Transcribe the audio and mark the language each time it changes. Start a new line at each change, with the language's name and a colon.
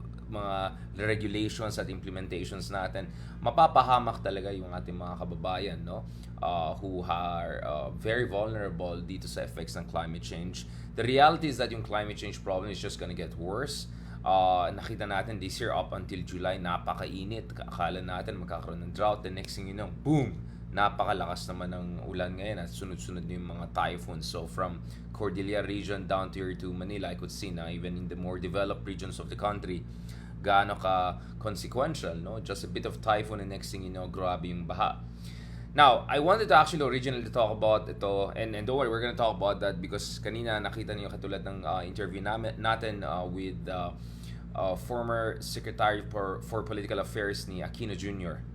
Filipino: mga regulations at implementations natin, mapapahamak talaga yung ating mga kababayan, no,
English: who are very vulnerable
Filipino: dito sa effects ng climate change.
English: The reality is that
Filipino: yung
English: climate change problem is just gonna get worse.
Filipino: Nakita natin
English: this year up until July,
Filipino: napakainit. Akala natin magkakaroon ng
English: drought. The next thing you know, boom!
Filipino: Napakalakas naman ng ulan ngayon at sunod-sunod yung mga typhoons.
English: So from Cordillera region down to here to Manila, I could see na even in the more developed regions of the country,
Filipino: gaano ka
English: consequential, no? Just a bit of typhoon and next thing you know,
Filipino: grabe yung baha.
English: Now, I wanted to actually originally talk about ito, and don't worry, we're gonna talk about that because
Filipino: kanina nakita niyo katulad ng interview natin
English: with former Secretary for Political Affairs ni Aquino Jr.